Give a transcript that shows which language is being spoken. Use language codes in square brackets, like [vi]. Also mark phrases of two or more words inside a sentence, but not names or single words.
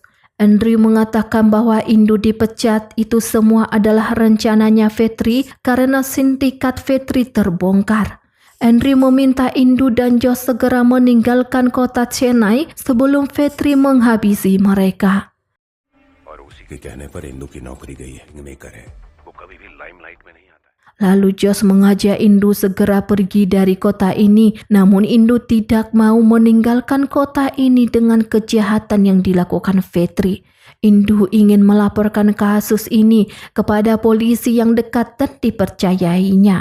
[id] Andri mengatakan bahwa Indu dipecat itu semua adalah rencananya Vetri karena sindikat Vetri terbongkar. Andri meminta Indu dan Jos segera meninggalkan kota Chennai sebelum Vetri menghabisi mereka. [hi] और उसी के कहने पर इंदु की नौकरी गई है मेकर है, वो कभी भी लाइमलाइट में नहीं आता। [id] Lalu Jos mengajak Indu segera pergi dari kota ini, namun Indu tidak mau meninggalkan kota ini dengan kejahatan yang dilakukan Vetri. Indu ingin melaporkan kasus ini kepada polisi yang dekat dan dipercayainya.